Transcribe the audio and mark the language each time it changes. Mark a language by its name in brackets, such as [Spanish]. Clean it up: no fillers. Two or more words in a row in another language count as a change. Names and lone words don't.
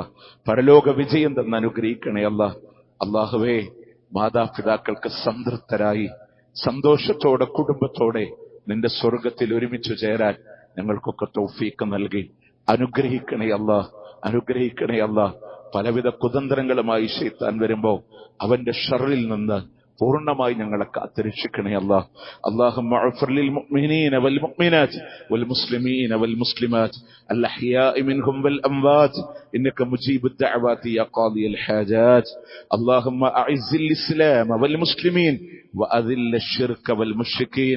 [Malayalam] പരലോക വിജയം തന്ന് അനുഗ്രഹിക്കണേ അല്ലാഹ്. അല്ലാഹുവേ, മാതാപിതാക്കൾക്ക് സംതൃപ്തരായി സന്തോഷത്തോടെ കുടുംബത്തോടെ നിന്റെ സ്വർഗത്തിൽ ഒരുമിച്ച് ചേരാൻ ഞങ്ങൾക്കൊക്കെ തൗഫീഖ് നൽകി അനുഗ്രഹിക്കണേ അല്ലാഹ്, അനുഗ്രഹിക്കണേ അല്ലാഹ്. പലവിധ കുതന്ത്രങ്ങളുമായി ശൈത്താൻ വരുമ്പോ അവന്റെ ഷർറിൽ നിന്ന് പൂർണ്ണമായി ഞങ്ങളെ കാത്തുരക്ഷിക്കണേ അല്ലാഹ്. [Arabic] اللهم اغفر للمؤمنين والمؤمنات والمسلمين والمسلمات الأحياء منهم والأموات إنك مجيب الدعوات يا قاضي الحاجات. اللهم أعز الإسلام والمسلمين وأذل الشرك والمشركين.